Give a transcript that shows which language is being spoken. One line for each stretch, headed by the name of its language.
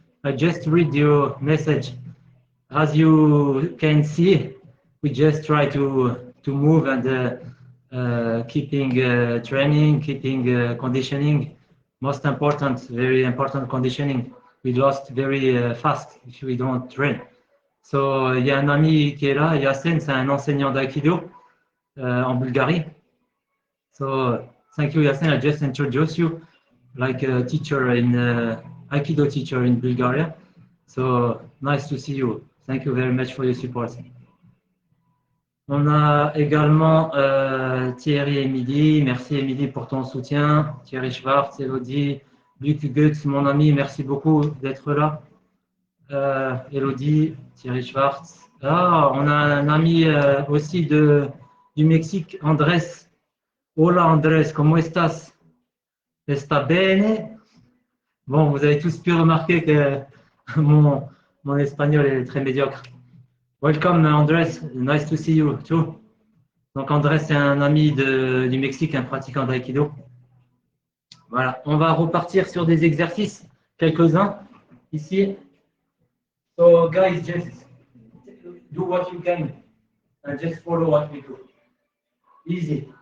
English: I just read your message. As you can see, we just try to move and keeping training, keeping conditioning. Most important, very important conditioning. We lost very fast if we don't train.
French: So, il y a un ami qui est là, Yassen, c'est un enseignant d'aïkido en Bulgarie.
English: So, thank you, Yassen. I just introduced you like a teacher in Aikido teacher in Bulgaria. So, nice to see you. Thank you very much for your support.
French: On a également Thierry Emily. Merci Emily pour ton soutien. Thierry Schwartz, Elodie, Luc Goetz, mon ami, merci beaucoup d'être là. Elodie, Thierry Schwartz. Ah, on a un ami aussi du Mexique, Andrés.
Spanish: Hola Andrés, ¿cómo estás? ¿Está bene?
French: Bon, vous avez tous pu remarquer que mon espagnol est très médiocre.
English: Welcome Andrés, nice to see you too.
French: Donc Andrés, c'est un ami du Mexique, un pratiquant d'aïkido. Voilà, on va repartir sur des exercices, quelques-uns ici.
English: So guys, just do what you can and just follow what we do. Easy.